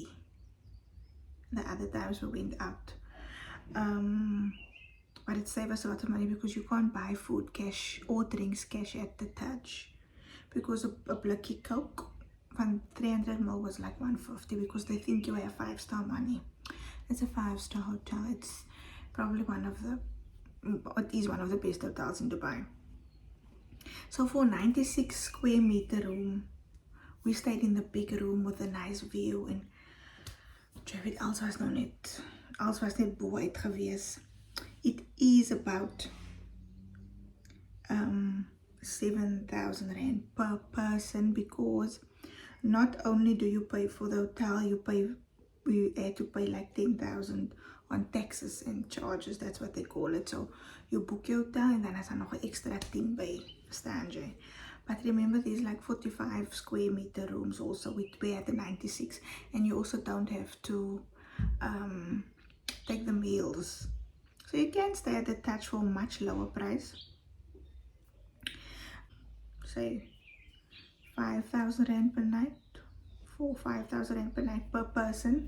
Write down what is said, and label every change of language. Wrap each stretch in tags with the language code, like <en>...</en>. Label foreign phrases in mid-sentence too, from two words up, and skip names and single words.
<en>The other times we went out. But it saved us a lot of money, because you can't buy food cash or drinks cash at the Taj, because a Blicky Coke from 300ml was like 150, because they think you have 5-star money. It's a 5-star hotel. It's probably it is one of the best hotels in Dubai. So for 96 square meter room, we stayed in the big room with a nice view, and</en> <af>weet alles was nou net bo uit gewees.</af> <en>It is about 7,000 rand per person, because not only do you pay for the hotel, we had to pay like 10,000 on taxes and charges. That's what they call it. So you book your hotel, and then there's</en> <af>nog 'n extra 10 by Stanjay.</af> <en>But remember, there's like 45 square meter rooms also. We had the 96, and you also don't have to take the meals. So you can stay at the Taj for a much lower price. Say 5,000 rand per night, 5,000 rand per night per person.</en>